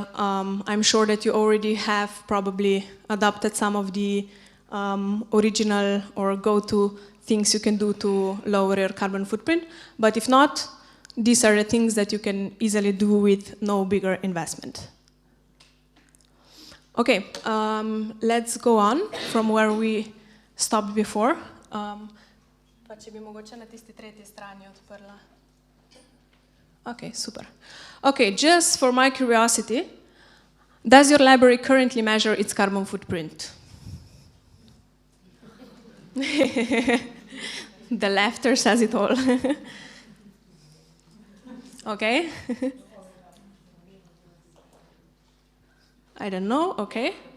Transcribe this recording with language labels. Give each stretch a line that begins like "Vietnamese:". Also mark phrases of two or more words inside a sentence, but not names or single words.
English: I'm sure that you already have probably adopted some of the original or go-to things you can do to lower your carbon footprint. But if not, these are the things that you can easily do with no bigger investment. Okay, let's go on from where we stopped before.
Slovenian: Pa če bi mogoče na tisti tretji strani odprla.
English: Okay, super. Okay, just for my curiosity, does your library currently measure its carbon footprint? The laughter says it all. Okay. I don't know, okay.